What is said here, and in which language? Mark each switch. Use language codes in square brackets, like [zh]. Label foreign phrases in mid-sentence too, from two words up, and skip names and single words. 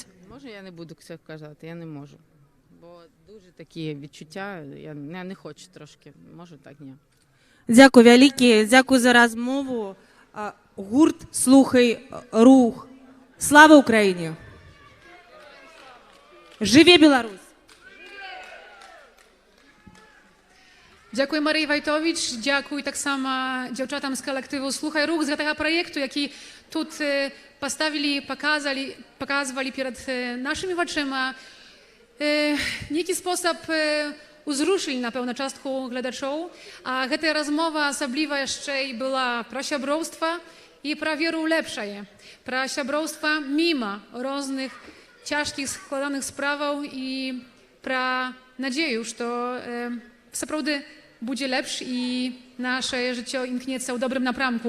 [uk] Може, я не буду це казати, я не можу. Бо дуже такі відчуття, я не хочу трошки, може так, ні. Дякую велике, дякую за розмову. Гурт «Слухай рух». Слава Україні! Живе Білорусь! [be] Дзякуй Марыі Вайтовіч, дзякуй таксама дзяўчатам з калектыву «Слухай рух» з гэтага праекту, які тут паставілі, паказвалі перад нашымі вачыма. Нейкі спосаб узрушылі, напэўна, частку гледачоў, а гэтая размова асабліва яшчэ і была пра сяброўства і пра веру ў лепшае, пра сяброўства міма розных цяжкіх складаных справаў і пра надзею, што сапраўды будзе лепш і нашае жыццё імкнецца ў добрым напрамку.